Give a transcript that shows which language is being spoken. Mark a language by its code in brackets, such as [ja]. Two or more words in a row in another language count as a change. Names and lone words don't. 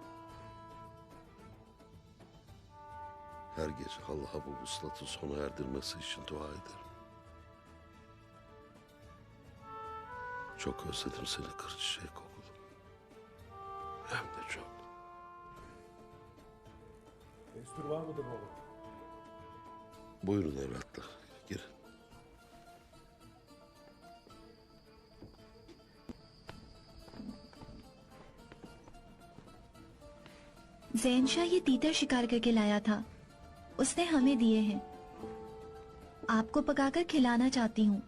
[tr] Her gece Allah'a bu vuslatı sona erdirmesi için dua ederim. Çok özledim seni kır çiçeği kokulu. Hem de çok. Destur var mıdır baba? Buyurun evlatlar, girin. [hi] ज़ैनशाह ये तीतर शिकार करके लाया था। उसने हमें दिए हैं। आपको पकाकर खिलाना चाहती हूँ।